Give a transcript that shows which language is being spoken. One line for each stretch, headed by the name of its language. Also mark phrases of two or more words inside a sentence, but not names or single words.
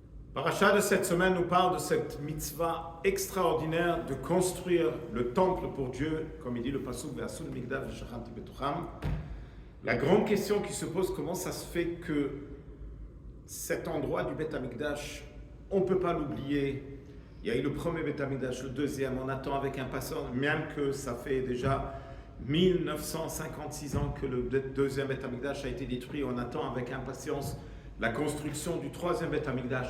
French: Paracha de cette semaine nous parle de cette mitzvah extraordinaire de construire le temple pour Dieu, comme il dit le pasuk
Hebrew: ועשו למקדש ושכנתי בתוכם.
French: La grande question qui se pose, comment ça se fait que cet endroit du
Hebrew: בית המקדש,
French: on ne peut pas l'oublier. Il y a eu le premier
Hebrew: בית המקדש,
French: le deuxième, on attend avec impatience, même que ça fait déjà 1956 ans que le deuxième
Hebrew: בית המקדש
French: a été détruit, on attend avec impatience la construction du troisième
Hebrew: בית המקדש.